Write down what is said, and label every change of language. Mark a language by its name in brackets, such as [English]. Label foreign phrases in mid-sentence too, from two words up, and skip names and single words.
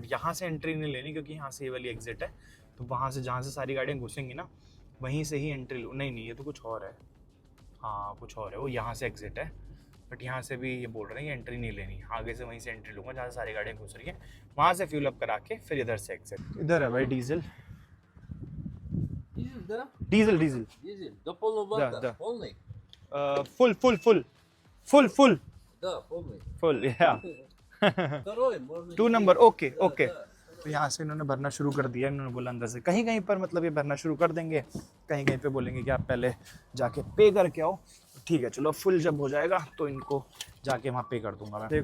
[Hindi] बट यहाँ से एंट्री नहीं लेनी, क्योंकि यहाँ से ये वाली एग्जिट है, तो वहाँ से जहाँ से सारी गाड़ियाँ घुसेंगी ना वहीं से ही एंट्री लो। नहीं, ये तो कुछ और है, हाँ कुछ और है, वो यहाँ से एग्जिट है, बट यहाँ से भी ये बोल रहे हैं कि एंट्री नहीं लेनी, आगे से वहीं से एंट्री लूँगा जहाँ से सारी गाड़ियाँ घुस रही हैं, वहाँ से [English] fuel up [Hindi] करा के फिर इधर से एग्जिट। इधर है भाई डीजल, डीजल [Russian] До полного бака. Полный? [Hindi] फुल [Russian] Да, полный. [Hindi] फुल या [Russian] Второй можно. [Hindi] 2 नंबर, ओके। [Russian] Да. [Hindi] तो यहाँ से इन्होंने भरना शुरू कर दिया, इन्होंने बोला अंदर से कहीं कहीं पर मतलब ये भरना शुरू कर देंगे, कहीं कहीं पे बोलेंगे कि आप पहले जाके पे करके आओ। ठीक है, चलो फुल जब हो जाएगा तो इनको जाके वहाँ पे कर दूंगा मैं।